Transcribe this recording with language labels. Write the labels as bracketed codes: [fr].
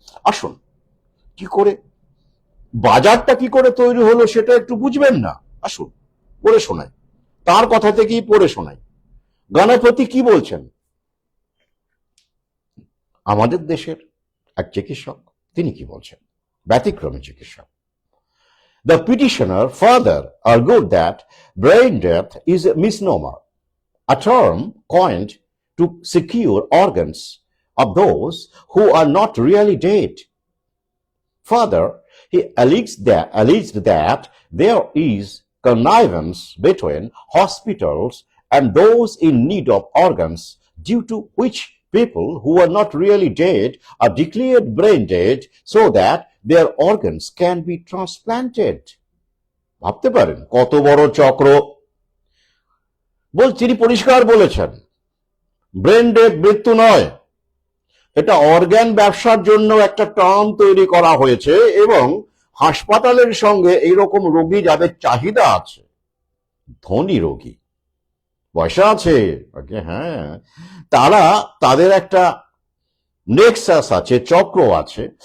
[bn] আসুন, কি করে বাজারটা কি করে তৈরি হলো সেটা একটু বুঝবেন না? আসুন পড়ে শোনাই, তার কথা থেকেই পড়ে শোনাই। গণপতি কি বলছেন? আমাদের দেশের এক চিকিৎসক, তিনি কি বলছেন, ব্যতিক্রমী চিকিৎসক। [en] The petitioner further argued that brain death is a misnomer, a term coined to secure organs of those who are not really dead. Further, he alleged that there is connivance between hospitals and those in need of organs, due to which people who are not really dead are declared brain dead so that their organs can be transplanted. [bn] ভাবতে পারেন কত বড় চক্র। তিনি পরিষ্কার বলেছেন, brain dead মৃত্যু নয়, এটা অর্গান ব্যবসার জন্য একটা টার্ম তৈরি করা হয়েছে, এবং হাসপাতালের সঙ্গে এইরকম রোগী যাদের চাহিদা আছে, ধনী রোগী, পয়সা আছে, হ্যাঁ, তাদের একটা নেক্সাস আছে, চক্র আছে।